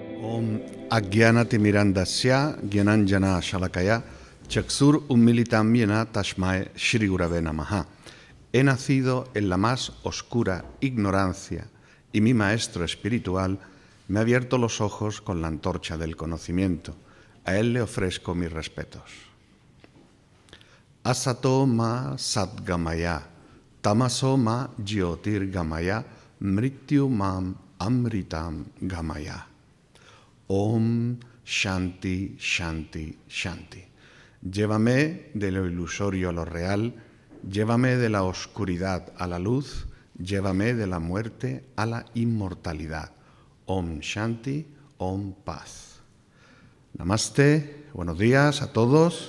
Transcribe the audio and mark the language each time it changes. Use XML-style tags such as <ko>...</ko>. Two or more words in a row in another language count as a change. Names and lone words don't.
<sa>Om Ajnanatimirandasya Jnananjana Shalakaya Chaksur Ummilitam Yena Tashmae Shri Gurave Namaha.</sa> <es>He nacido en la más oscura ignorancia y mi maestro espiritual me ha abierto los ojos con la antorcha del conocimiento. A él le ofrezco mis respetos.</es> <sa>Asato ma Satgamaya, Tamaso ma Jyotir Gamaya, Mrityu mam Amritam Gamaya. Om Shanti, Shanti, Shanti.</sa> <es>Llévame de lo ilusorio a lo real, llévame de la oscuridad a la luz, llévame de la muerte a la inmortalidad.</es> <sa>Om Shanti,</sa> <es>Om Paz. Namaste, buenos días a todos.</es>